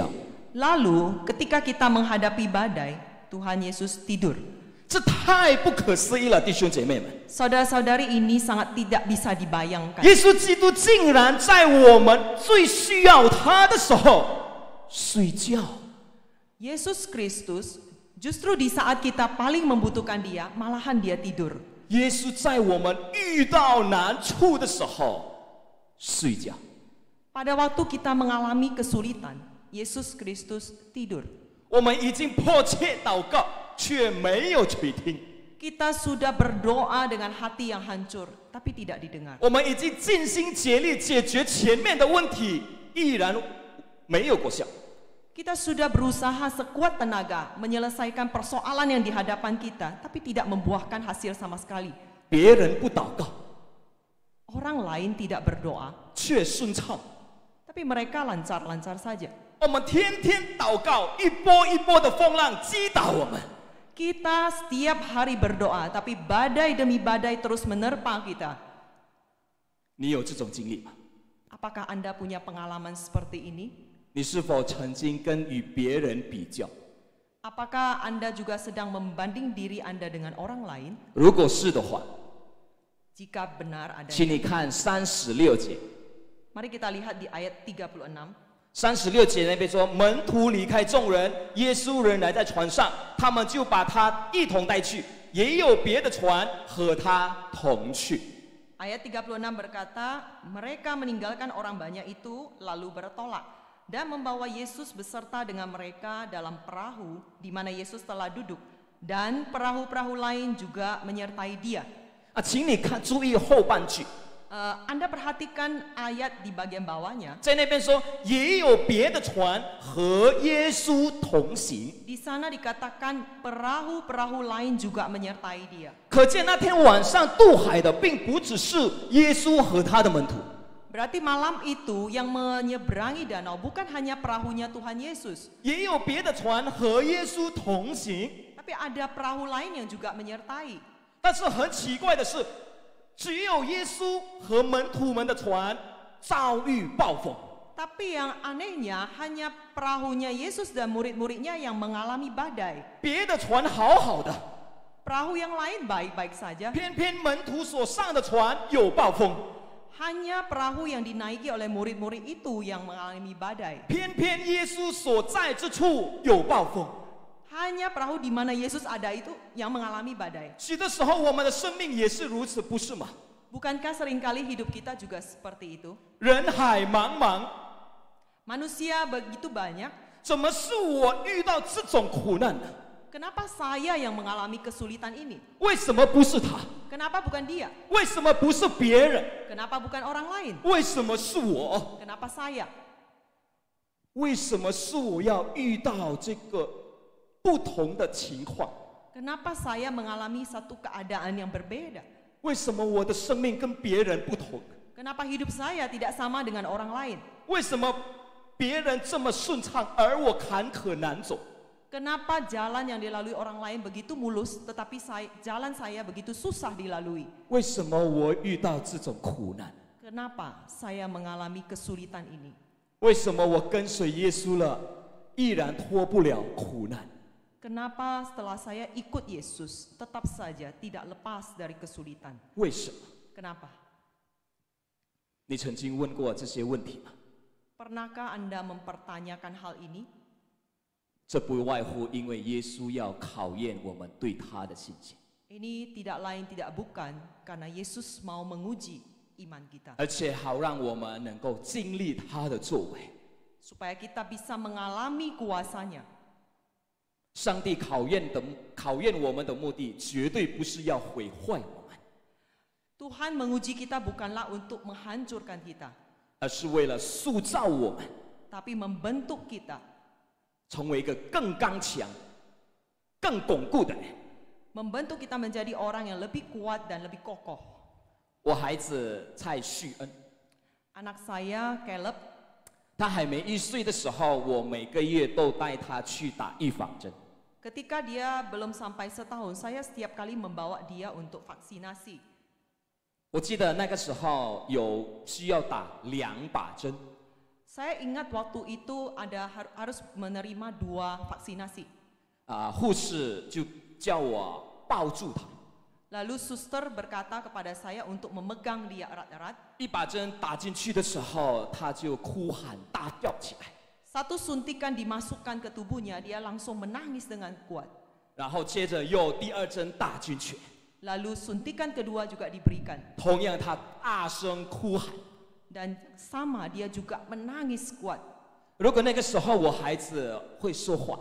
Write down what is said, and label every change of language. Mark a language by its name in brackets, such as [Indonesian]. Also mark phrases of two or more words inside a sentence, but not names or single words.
[Indonesian] Lalu ketika kita menghadapi badai, Tuhan Yesus tidur. [Chinese] 这太不可思议了，弟兄姐妹们！ [Indonesian] Saudara-saudari, ini sangat tidak bisa dibayangkan. [Chinese] 耶稣基督竟然在我们最需要他的时候睡觉。 [Indonesian] Yesus Kristus justru di saat kita paling membutuhkan dia, malahan dia tidur. [Chinese] 耶稣在我们遇到难处的时候睡觉。 [Indonesian] Pada waktu kita mengalami kesulitan, Yesus Kristus tidur. [Chinese] 我们已经迫切祷告，却没有垂听。 [Indonesian] Kita sudah berdoa dengan hati yang hancur, tapi tidak didengar. [Chinese] 我们已经尽心竭力解决前面的问题，依然没有果效。 [Indonesian] Kita sudah berusaha sekuat tenaga menyelesaikan persoalan yang di hadapan kita, tapi tidak membuahkan hasil sama sekali. [Chinese] 别人不祷告， [Indonesian] Orang lain tidak berdoa, [Chinese] 却顺畅。 [Indonesian] tapi mereka lancar-lancar saja. [Chinese] 我们天天祷告，一波一波的风浪击倒我们。 [Indonesian] Kita setiap hari berdoa, tapi badai demi badai terus menerpa kita. [Chinese] 你有这种经历吗？ [Indonesian] Apakah Anda punya pengalaman seperti ini? [Chinese] 你是否曾经跟与别人比较？ [Indonesian] Apakah Anda juga sedang membanding diri Anda dengan orang lain? [Chinese] 如果是的话， [Indonesian] Jika benar ada, [Chinese] 请你看36节。 [Indonesian] mari kita lihat di ayat 36. [Chinese] 36 节那边说，门徒离开众人，耶稣仍然在船上，他们就把他一同带去，也有别的船和他同去。 [Indonesian] Ayat 36 berkata, mereka meninggalkan orang banyak itu lalu bertolak dan membawa Yesus beserta dengan mereka dalam perahu di mana Yesus telah duduk, dan perahu-perahu lain juga menyertai dia. [Chinese] 请你注意后半句， [Indonesian] Anda perhatikan ayat di bagian bawahnya. [Chinese] 在那边说也有别的船和耶稣同行， [Indonesian] Di sana dikatakan perahu-perahu lain juga menyertai dia. [Chinese] 可见那天晚上渡海的并不只是耶稣和他的门徒， [Indonesian] Berarti malam itu yang menyeberangi danau bukan hanya perahunya Tuhan Yesus, [Chinese] 也有别的船和耶稣同行。 [Indonesian] tapi ada perahu lain yang juga menyertai. [Chinese] 但是很奇怪的是，只有耶稣和门徒们的船遭遇暴风。 [Indonesian] Tapi yang anehnya hanya perahunya Yesus dan murid-muridnya yang mengalami badai. [Chinese] 别的船好好的， [Indonesian] Perahu yang lain baik-baik saja. [Chinese] 偏偏门徒所上的船有暴风， [Indonesian] Hanya perahu yang dinaiki oleh murid-murid itu yang mengalami badai. [Chinese] 偏偏耶稣所在之处有暴风。 [Indonesian] Hanya perahu di mana Yesus ada itu yang mengalami badai. [Chinese] 许多时候我们的生命也是如此，不是吗？ [Indonesian] Bukankah seringkali hidup kita juga seperti itu? [Chinese] 人海茫茫， [Indonesian] Manusia begitu banyak, [Chinese] 怎么是我遇到这种苦难呢？ [Indonesian] kenapa saya yang mengalami kesulitan ini? [Chinese] 为什么不是他？ [Indonesian] Kenapa bukan dia? [Chinese] 为什么不是别人？ [Indonesian] Kenapa bukan orang lain? [Chinese] 为什么是我？ [Indonesian] Kenapa saya? [Chinese] 为什么是我要遇到这个不同的情况？ [Indonesian] Kenapa saya mengalami satu keadaan yang berbeda? [Chinese] 为什么我的生命跟别人不同？ [Indonesian] Kenapa hidup saya tidak sama dengan orang lain? [Chinese] 为什么别人这么顺畅，而我坎坷难走？ [Indonesian] Kenapa jalan yang dilalui orang lain begitu mulus, tetapi jalan saya begitu susah dilalui? [Chinese] 为什么我遇到这种苦难？ [Indonesian] Kenapa saya mengalami kesulitan ini? [Chinese] 为什么我跟随耶稣了，依然脱不了苦难？ [Indonesian] Kenapa setelah saya ikut Yesus, tetap saja tidak lepas dari kesulitan? [Chinese] 为什么？ [Indonesian] Kenapa? [Chinese] 你曾经问过这些问题吗？ [Indonesian] Pernahkah Anda mempertanyakan hal ini? [Chinese] 这不外乎因为耶稣要考验我们对他的信心， [Indonesian] Ini tidak lain tidak bukan karena Yesus mau menguji iman kita. [Chinese] 而且好让我们能够经历他的作为。 [Indonesian] Supaya kita bisa mengalami kuasanya. [Chinese] 上帝考验我们的目的，绝对不是要毁坏我们， [Indonesian] Tuhan menguji kita bukanlah untuk menghancurkan kita, [Chinese] 而是为了塑造我们， [Indonesian] tapi membentuk kita, [Chinese] 成为一个更刚强、更巩固的人。 [Indonesian] membentuk kita menjadi orang yang lebih kuat dan lebih kokoh. [Chinese] 我孩子蔡旭恩， [Indonesian] Anak saya Caleb, [Chinese] 他还没1岁的时候，我每个月都带他去打预防针。 [Indonesian] ketika dia belum sampai setahun, saya setiap kali membawa dia untuk vaksinasi. [Chinese] 我记得那个时候有需要打2把针， [Indonesian] Saya ingat waktu itu harus menerima 2 vaksinasi. [Chinese] 护士就叫我抱住他， [Indonesian] Lalu suster berkata kepada saya untuk memegang dia erat-erat. [Chinese] 1 把针打进去的时候，他就哭喊大叫起来， [Indonesian] Satu suntikan dimasukkan ke tubuhnya, dia langsung menangis dengan kuat. [Chinese] 然后接着又第2针打进去， [Indonesian] Lalu suntikan kedua juga diberikan. [Chinese] 同样他大声哭喊。 [Indonesian] Dan sama dia juga menangis kuat. [Chinese] 如果那个时候我孩子会说话，